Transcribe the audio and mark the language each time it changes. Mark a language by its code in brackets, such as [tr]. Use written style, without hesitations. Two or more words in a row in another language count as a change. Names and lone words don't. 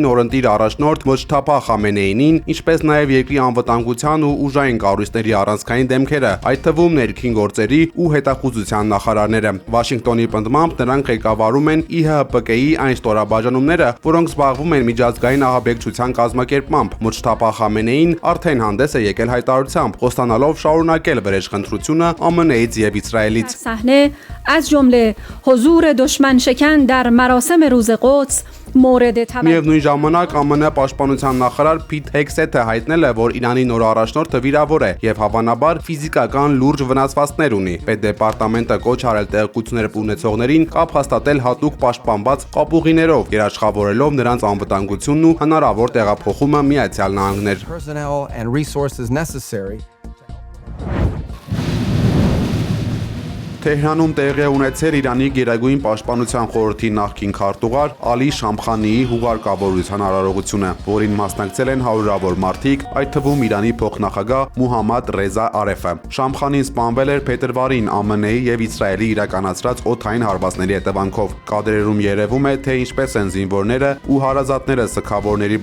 [hy] նորընտիր առաջնորդ Մոջթաբա Խամենեինին, ինչպես նաեւ երկրի անվտանգության ու ուժային կառույցների առանցքային դեմքերը, այդ թվում ներքին գործերի ու հետախուզության նախարարները։ Վաշինգտոնի պնդմամբ նրանք ղեկավարում են ԻՀՊԿ-ի այն ստորաբաժանումները, որոնք զբաղվում են միջազգային ահաբեկչության կազմակերպմամբ։ Մոջթաբա Խամենեին արդեն հանդես է եկել հայտարարությամբ, խոստանալով շարունակել վրեժխնդրությունը ԱՄՆ-ից եւ Իսրայելից։ [fa] صحنه از جمله حضور دشمن شکن در مراسم روز قدس مورد توجه [hy] Միևնույն ժամանակ ԱՄՆ պաշտպանության նախարար Փիթ Հեքսեթը հայտնել է, որ Իրանի նոր առաջնորդը վիրավոր է եւ հավանաբար ֆիզիկական լուրջ վնասվածքներ ունի։ Պետդեպարտամենտը կոչ արել տեղեկություններ ունեցողներին կապ հաստատել հատուկ պաշտպանված կապուղիներով, երաշխավորելով նրանց անվտանգությունն ու հնարավոր տեղափոխումը Միացյալ Նահանգներ։ [en] Personnel and resources necessary. [hy] Թեհրանում տեղի է ունեցել Իրանի Գերագույն պաշտպանության խորհրդի նախկին քարտուղար Ալի Շամխանիի հուղարկավորության արարողությունը, որին մասնակցել են հարյուրավոր մարդիկ, այդ թվում Իրանի փոխնախագահ Մուհամմադ Ռեզա Արեֆը։ Շամխանին սպանվել էր փետրվարին ԱՄՆ-ի եւ Իսրայելի իրականացրած օդային հարվածների հետևանքով։ Կադրերում երևում է, թե ինչպես են զինվորները ու հարազատները սգավորների